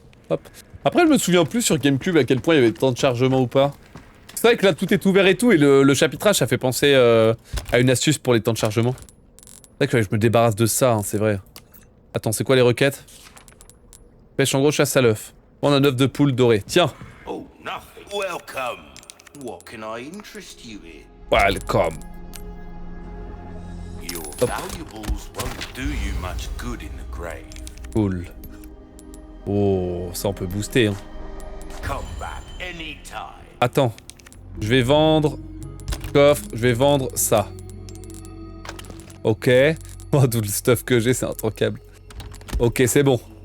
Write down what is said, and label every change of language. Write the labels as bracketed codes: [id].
[fr] Hop. Après, je me souviens plus sur GameCube à quel point il y avait tant de chargement ou pas. C'est vrai que là, tout est ouvert et tout, et le chapitrage, ça fait penser à une astuce pour les temps de chargement. C'est vrai que je me débarrasse de ça, hein, c'est vrai. Attends, c'est quoi les requêtes? Pêche en gros, chasse à l'œuf. On a un œuf de poule doré. Tiens. [en] Oh, nothing. Welcome. What can I interest you in? Welcome. Your valuables won't do you much good in the grave. Cool. [fr] Oh, ça on peut booster, hein. [en] Come back anytime. [fr] Attends. Je vais vendre... Coffre, je vais vendre ça. Ok. Oh, tout le stuff que j'ai, c'est intrancable. Ok, c'est bon.